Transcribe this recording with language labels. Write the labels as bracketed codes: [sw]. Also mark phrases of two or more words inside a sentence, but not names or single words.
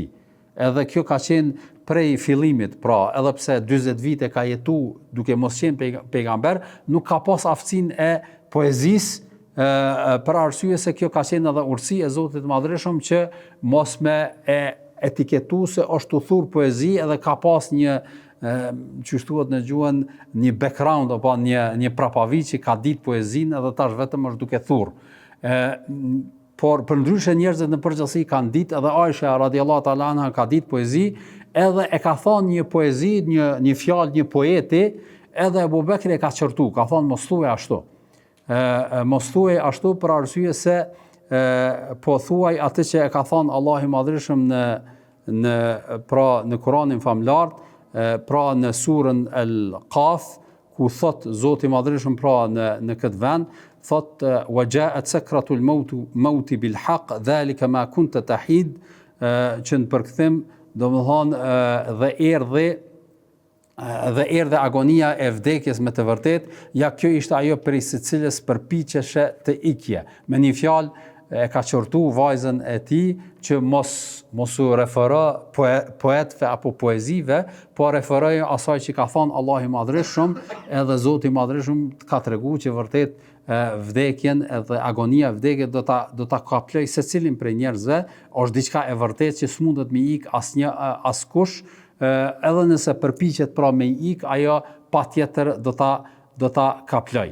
[sq] Edhe kjo ka qenë prej fillimit, pra edhe pse 40 vite ka jetu duke mos qenë pejgamber, nuk ka pas aftësinë e poezisë, për arsye se kjo ka qenë edhe urtësi e Zotit Madhërisëm që mos me e etiketu se është u thur poezi edhe ka pas një që shtuat në gjuhën një background apo një prapavi që ka ditë poezinë edhe tash vetëm është duke thurr. Por përndryshe njerëzit në përgjithësi kanë ditë, edhe Aisha [ar] رضي الله تعالى عنها [sq] ka ditë poezi, edhe e ka thonë një poezi, një fjalë, një poeti, edhe Ebu Bekri e ka qërtu, ka thonë mos thuaj ashtu. Mos thuaj ashtu për arsye se po thuaj atë që e ka thonë Allahu i Madhërisëm në Kur'anin famlar, pra në surën Al-Qaf, ku thot Zoti i Madhërisëm pra në këtë vend, thot [ar] وَجَاءَتْ سَكْرَةُ الْمَوْتِ بِالْحَقِّ ذَلِكَ مَا كُنْتَ تَحِيدُ, [sq] që në përkthim domethënë dhe erdhe agonia e vdekjes me të vërtet, ja kjo ishte ajo prej së cilës përpiqeshe të ikje. Me një fjalë e ka qortu vajzën e tij që mos u refero poetëve apo poezive, po referoj asaj që ka thënë Allahu i Madhërisëm, edhe Zoti i Madhërisëm ka treguar që vërtet vdekjen edhe agonia vdekje do ta kaploj secilin prej njerëzve, është diçka e vërtetë që s'mundet me ik askush, edhe nëse përpiqet pra me ik, ajo patjetër do ta kaploj.